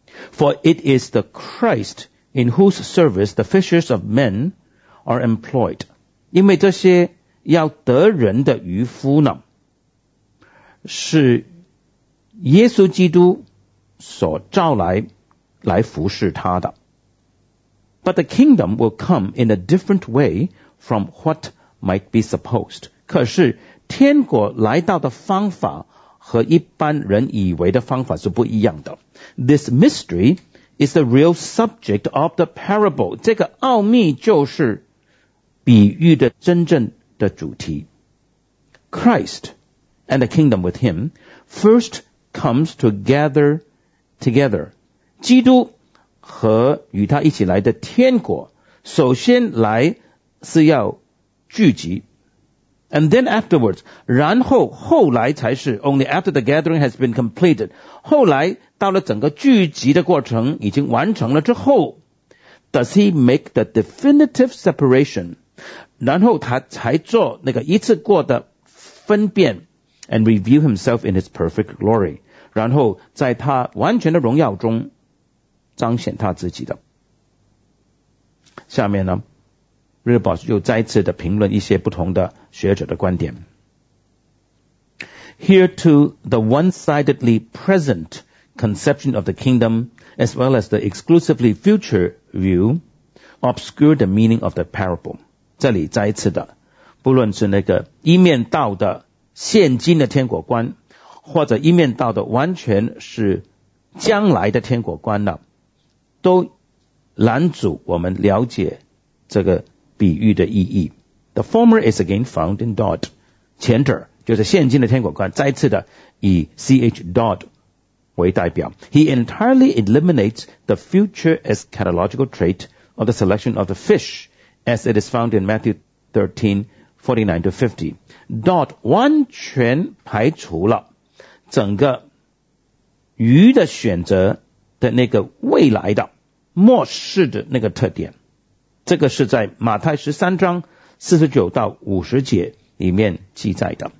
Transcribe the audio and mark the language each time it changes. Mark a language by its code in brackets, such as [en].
[en] For it is the Christ in whose service the fishers of men are employed. [zh] 因为这些要得人的渔夫呢，是耶稣基督所召来服侍他的。 [en] But the kingdom will come in a different way from what might be supposed. [zh] 可是天国来到的方法和一般人以为的方法是不一样的。 [en] This mystery is the real subject of the parable. [zh] 这个奥秘就是比喻的真正的主题。 [en] Christ and the kingdom with him first comes to gather together. [zh] 基督和与他一起来的天国首先来是要聚集。 [en] And then afterwards, [zh] 然后后来才是 [en] only after the gathering has been completed, [zh] 后来到了整个聚集的过程已经完成了之后 [en] does he make the definitive separation? [zh] 然后他才做那个一次过的分辨 [en] and reveal himself in his perfect glory, [zh] 然后在他完全的荣耀中彰显他自己的。下面呢日报又再次的评论一些不同的学者的观点。 [en] Here to the one-sidedly present conception of the kingdom, as well as the exclusively future view, obscure the meaning of the parable. [zh] 这里再次的，不论是那个一面倒的现今的天国观，或者一面倒的完全是将来的天国观呢，都拦阻我们了解这个比喻的意义。 [en] The former is again found in Dodd. [zh] 前者就是现今的天国观，再次的以 C.H. Dodd 为代表。 [en] He entirely eliminates the future as catalogical trait of the selection of the fish as it is found in Matthew 13:49-50. [zh] Dodd 完全排除了整个鱼的选择的那个未来的末世的那个特点，这个是在马太13:49-50里面记载的。